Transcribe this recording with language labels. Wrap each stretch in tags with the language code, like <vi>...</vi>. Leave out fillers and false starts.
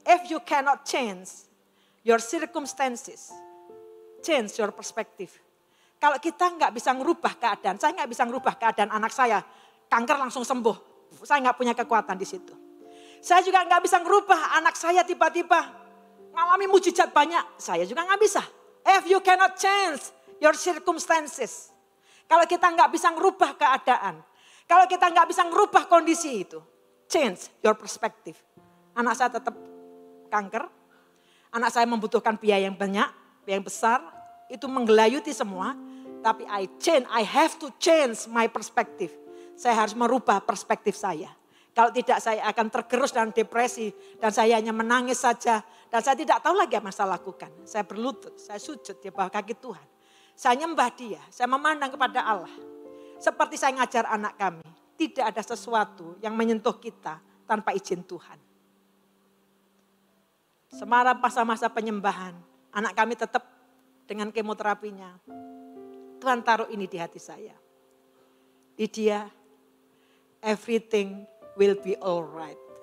<en>If you cannot change your circumstances, change your perspective.</en> <id>Kalau kita nggak bisa ngerubah keadaan, saya nggak bisa ngerubah keadaan anak saya, kanker langsung sembuh. Saya nggak punya kekuatan di situ. Saya juga nggak bisa ngerubah anak saya tiba-tiba ngalami mujizat banyak. Saya juga nggak bisa.</id> <en>If you cannot change your circumstances.</en> <id>Kalau kita nggak bisa ngerubah keadaan. Kalau kita nggak bisa ngerubah kondisi itu.</id> <en>Change your perspective.</en> <id>Anak saya tetap kanker. Anak saya membutuhkan biaya yang banyak, biaya yang besar. Itu menggelayuti semua. Tapi</id> <en>I have to change my perspective.</en> <id>Saya harus merubah perspektif saya. Kalau tidak saya akan tergerus dan depresi. Dan saya hanya menangis saja. Dan saya tidak tahu lagi apa yang saya lakukan. Saya berlutut, saya sujud di bawah kaki Tuhan. Saya nyembah dia, saya memandang kepada Allah. Seperti saya ngajar anak kami. Tidak ada sesuatu yang menyentuh kita tanpa izin Tuhan. Semalam masa-masa penyembahan. Anak kami tetap dengan kemoterapinya. Tuhan taruh ini di hati saya.</id> <en>Lydia, everything will be alright.</en>